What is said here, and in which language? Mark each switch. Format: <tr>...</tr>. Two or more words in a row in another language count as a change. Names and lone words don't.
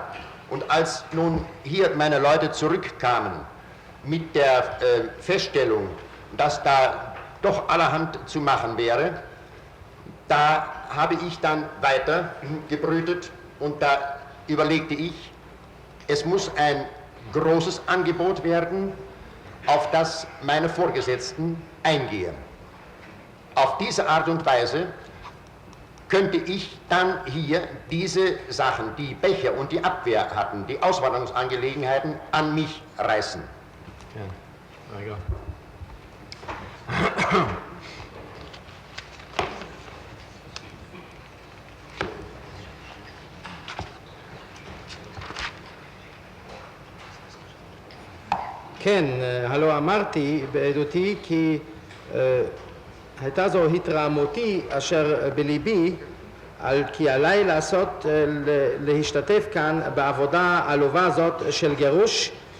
<de>Und als nun hier meine Leute zurückkamen mit der Feststellung, dass da doch allerhand zu machen wäre, da habe ich dann weiter gebrütet und da überlegte ich, es muss ein großes Angebot werden, auf das meine Vorgesetzten eingehen. Auf diese Art und Weise könnte ich dann hier diese Sachen, die Becher und die Abwehr hatten, die Auswanderungsangelegenheiten, an mich reißen. Ja, egal.</de> <he>כן, הלא אמרתי בעדותי כי הייתה זו התרעמותי אשר בליבי על כי עליי להשתתף כאן בעבודה העלובה זאת של גירוש,</he>